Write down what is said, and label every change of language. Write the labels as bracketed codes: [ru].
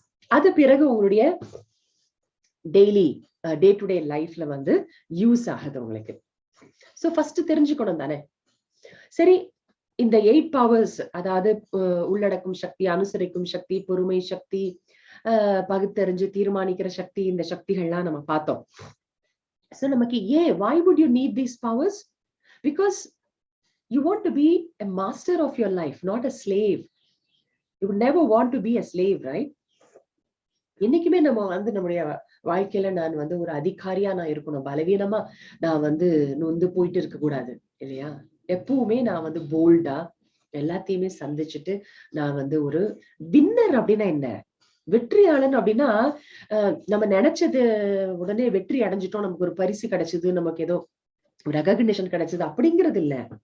[ta] அது பிறகு உங்களுடைய டெய்லி டே டு டே லைஃப்ல வந்து யூஸ் ஆகுது உங்களுக்கு. சோ ஃபர்ஸ்ட் தெரிஞ்சுக்கணும் தானே. சரி, இந்த 8 பவர்ஸ், அதாவது உள்ளடக்கும் சக்தி, அனுசரிக்கும் சக்தி, பொறுமை சக்தி, பகுத்தறிஞ்சு தீர்மானிக்கிற சக்தி, இந்த சக்திகள்லாம் நம்ம பார்த்தோம். சோ நமக்கு ஏன், [en] why would you need these powers? Because you want to be a master of your life, not a slave. You would never want to be a slave, right? [ta] என்னைக்குமே நம்ம வந்து நம்முடைய வாழ்க்கையில நான் வந்து ஒரு அதிகாரியா நான் இருக்கணும், பலவீனமா நான் வந்து நொந்து போயிட்டு இருக்க கூடாது இல்லையா? எப்பவுமே நான் வந்து போல்டா எல்லாத்தையுமே சந்திச்சுட்டு நான் வந்து ஒரு வின்னர். அப்படின்னா என்ன? வெற்றியாளன் அப்படின்னா நம்ம நினைச்சது உடனே வெற்றி அடைஞ்சிட்டோம், நமக்கு ஒரு பரிசு கிடைச்சது, நமக்கு ஏதோ ரெகக்னிஷன் கிடைச்சது அப்படிங்கிறது இல்ல.